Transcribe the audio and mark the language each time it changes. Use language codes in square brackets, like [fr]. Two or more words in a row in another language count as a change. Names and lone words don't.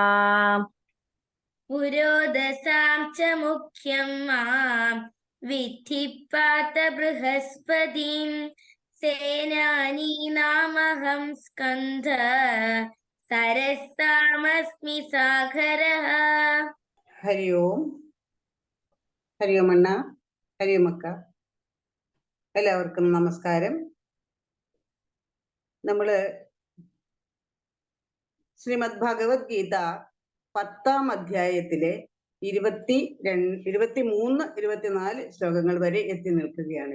[sa] पुरोधसां च मुख्यं मां विद्धि पार्थ बृहस्पतिं सेनानीनामहं स्कन्धः सरसामस्मि सागरः [ml] ഹരി ഓം. ഹരി ഓം അണ്ണ, ഹരി ഓം അക്ക. എല്ലാവർക്കും നമസ്കാരം. നമ്മള് ശ്രീമദ് ഭഗവത്ഗീത 10-ാം അധ്യായത്തിലെ 23, 24 ശ്ലോകങ്ങൾ വരെ എത്തി നിൽക്കുകയാണ്.